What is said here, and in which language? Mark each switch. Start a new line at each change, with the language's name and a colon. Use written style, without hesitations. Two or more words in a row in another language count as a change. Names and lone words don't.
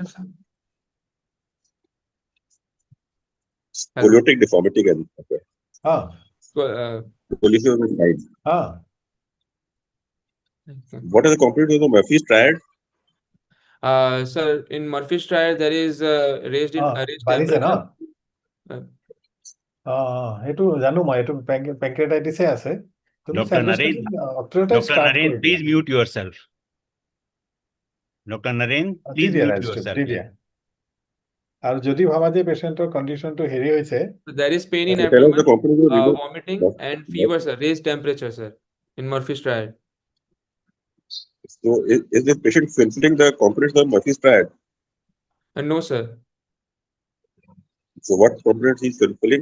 English: question, sir? Hello. Scoliotic deformity can occur. Ah, Collision on the side. ah. What are the components of the Murphy's triad? Sir, in Murphy's triad, there is raised
Assamese: বাঢ়িছে ন?
English: temperature.
Assamese: সেইটো জানো মই, এইটো পেংক্ৰেটাইটিছে আছে। তুমি
English: Dr. Naren,
Assamese: অক্ট্ৰেটাইজ
English: Dr.
Assamese: ষ্টাৰ্ট
English: Naren,
Assamese: কৰি
English: please mute yourself. Dr. Naren, please mute yourself.
Assamese: দিয়া। আৰু যদি ভাবা যে পেচেণ্টৰ কণ্ডিশ্যনটো হেৰি হৈছে,
English: So there is pain in Tell us the abdomen, components of renal. vomiting, and fever, sir. Raised temperature, sir, in Murphy's triad. So is this patient fulfilling the components of Murphy's triad? No, sir. So what components he's fulfilling?